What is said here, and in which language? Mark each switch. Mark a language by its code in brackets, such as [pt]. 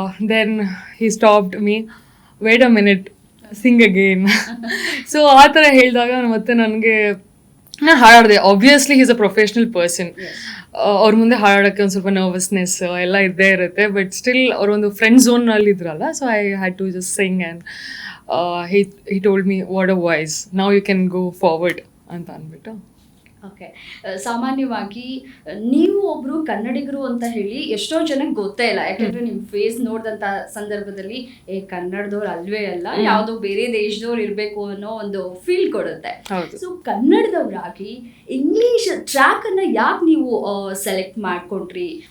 [en] Then he stopped me, wait a minute, sing again. [kn] So ಆ ಥರ ಹೇಳಿದಾಗ ಮತ್ತೆ ನನಗೆ ನಾನು ಹಾಡಾಡಿದೆ. [en] Obviously is a professional person. [kn] ಅವ್ರ ಮುಂದೆ ಹಾಡೋಕ್ಕೆ ಒಂದು ಸ್ವಲ್ಪ ನರ್ವಸ್ನೆಸ್ ಎಲ್ಲ ಇದ್ದೇ ಇರುತ್ತೆ. ಬಟ್ ಸ್ಟಿಲ್ ಅವರೊಂದು ಫ್ರೆಂಡ್ ಝೋನಲ್ಲಿ ಇದ್ರಲ್ಲ, [en] so I had to just sing and he told me what a voice, now you can go forward [kn] ಅಂತ ಅಂದ್ಬಿಟ್ಟು. ಓಕೆ, ಸಾಮಾನ್ಯವಾಗಿ ನೀವು ಒಬ್ರು ಕನ್ನಡಿಗರು ಅಂತ ಹೇಳಿ ಎಷ್ಟೋ ಜನಕ್ಕೆ ಗೊತ್ತೇ ಇಲ್ಲ. ಯಾಕಂದ್ರೆ ನಿಮ್ ಫೇಸ್ ನೋಡಿದಂತ ಸಂದರ್ಭದಲ್ಲಿ ಕನ್ನಡದವ್ರು ಅಲ್ವೇ ಅಲ್ಲ, ಯಾವುದೋ ಬೇರೆ ದೇಶದವ್ರು ಇರ್ಬೇಕು ಅನ್ನೋ ಒಂದು ಫೀಲ್ ಕೊಡುತ್ತೆ. ಸೊ ಕನ್ನಡದವರಾಗಿ ಇಂಗ್ಲಿಷ್ ಟ್ರ್ಯಾಕ್ ಅನ್ನ ಯಾಕೆ ನೀವು ಸೆಲೆಕ್ಟ್ ಮಾಡ್ಕೊಂಡ್ರಿ?